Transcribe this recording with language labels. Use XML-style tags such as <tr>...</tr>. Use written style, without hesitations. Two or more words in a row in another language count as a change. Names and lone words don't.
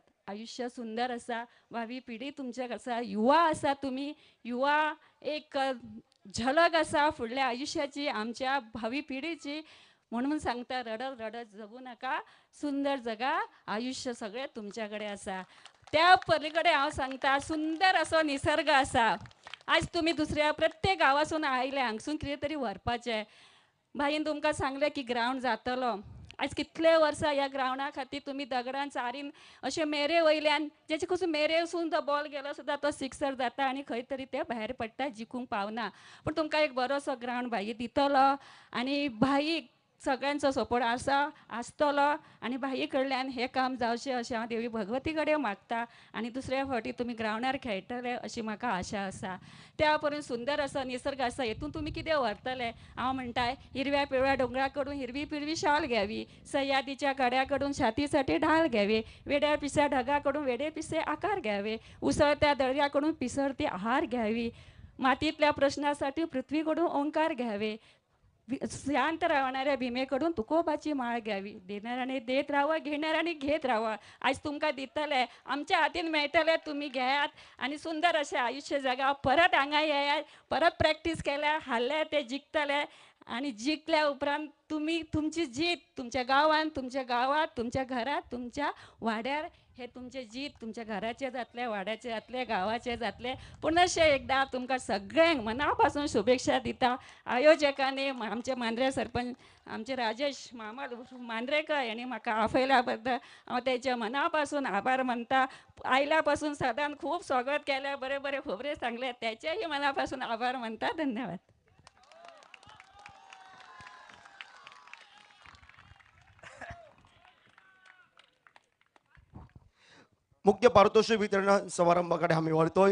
<kok>आयुष्य सुंदर असा, भावी पिढी तुमच्या आसा, युवा असा. तुम्ही युवा एक झलक असा फुडल्या आयुष्याची, आमच्या भावी पिढीची. म्हणून सांगता रडत रडत जगू नका, सुंदर जगा. आयुष्य सगळे तुमच्याकडे असा. त्या पलीकडे हांव सांगता सुंदर असो निसर्ग असा. आज तुम्ही दुसऱ्या प्रत्येक गांवासून आयले, हांगसून कितें तरी व्हरपाचें. भाईन तुमकां सांगलें की ग्रावंड जातलो. आज कितले वर्सां ह्या ग्रावंडा खातीर तुमी दगडान चारीन अशे मेरे वयल्यान, जेचे कडसून मेरे वचून तो बॉल गेलो सुद्दां तो सिक्सर जाता आनी खंय तरी ते भायर पडटा, जिखूंक पावना. पूण तुमकां एक बरोसो ग्रावंड भाई दितलो आनी भाई सगळ्यांचो सपोर्ट आसतलो आनी भाई कडल्यान हें काम जावचें अशें हांव देवी भगवती कडेन मागता. आनी दुसऱ्या फावटी तुमी ग्रावंडार खेळटले अशी म्हाका आशा आसा. त्या पर्यंत सुंदर असो निसर्ग आसा, हेतून तुमी कितें व्हरतले.</kok> <mr>हांव म्हणटाय हिरव्या पिवळ्या डोंगराकडून हिरवी पिरवी शाल घ्यावी, सह्याद्रीच्या कड्याकडून छातीसाठी ढाल घ्यावे, वेड्या पिस्या ढगाकडून वेडे पिसे आकार घ्यावे, उसळत्या दर्याकडून पिसरती आहार घ्यावी, मातीतल्या प्रश्नासाठी पृथ्वीकडून ओंकार घ्यावे, शांत राहणाऱ्या भीमेकडून तुकोबाची माळ घ्यावी. देणाऱ्याने देत राहावं, घेणाऱ्याने घेत राहावं.</mr> <kok>आज तुमकां दितले, आमच्या हातीन मेळटले, तुम्ही घेयात आणि सुंदर असे आयुष्य जगा. परत हांगा येयात, परत प्रॅक्टीस केल्या, हारले ते जिखतले आणि जिखल्या उपरांत तुम्ही तुमची जीत तुमच्या गांवांत, तुमच्या गावात, तुमच्या घरात, तुमच्या वाड्यार हे तुमचे जीत तुमच्या घराचे जातले, वाड्याचे जातले, गावाचे जातले. पुनश्च एकदा तुमकां सगळ्यांक मनापासून शुभेच्छा दिता. आयोजकांनी आमचे मांद्रे सरपंच आमचे राजेश मामा मांद्रेकर यांनी म्हाका आपयल्या बद्दल हांव तेच्या मनापासून आभार मानता. आयल्यापासून सदांच खूप स्वागत केले, बरे बरे खोबरे सांगले, त्याचेही मनापासून आभार मानता. धन्यवाद.</kok> <mr>मुख्य पारितोषिक वितरण समारंभाकडे आम्ही वळतोय.</mr>